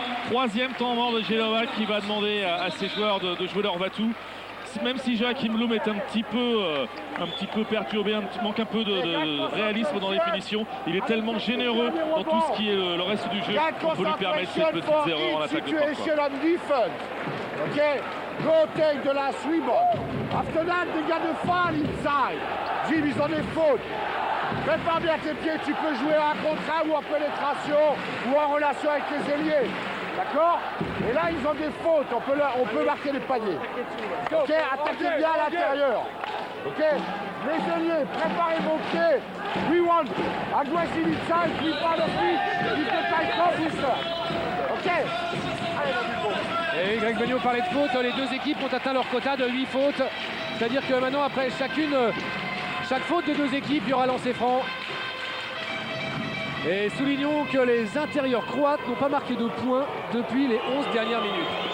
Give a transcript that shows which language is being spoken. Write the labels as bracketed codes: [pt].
[fr] 3e temps mort de Jelova qui va demander à ses joueurs de jouer leur va-tout. Même si Joachim Bloom est un petit peu perturbé, manque un peu de réalisme dans les finitions, il est tellement généreux dans tout ce qui est le reste du jeu qu'on peut lui permettre ces petites erreurs en attaque de parfois. [en] Okay, go take the last rebound. After that, they got the foul inside. [fr] Jim, ils ont des fautes. Prépare bien tes pieds, tu peux jouer en contrat ou en pénétration ou en relation avec les ailiers. D'accord? Et là, ils ont des fautes, on peut marquer les paniers. Ok, attaquez bien à l'intérieur. Ok, les ailiers, préparez vos pieds. [en] We want aggressive inside, we follow feet, keep the tight officer. [fr] Ok? Allez, et Greg Benio parlait de fautes, les deux équipes ont atteint leur quota de 8 fautes. C'est-à-dire que maintenant, après chaque faute de deux équipes, il y aura lancé franc. Et soulignons que les intérieurs croates n'ont pas marqué de points depuis les 11 dernières minutes.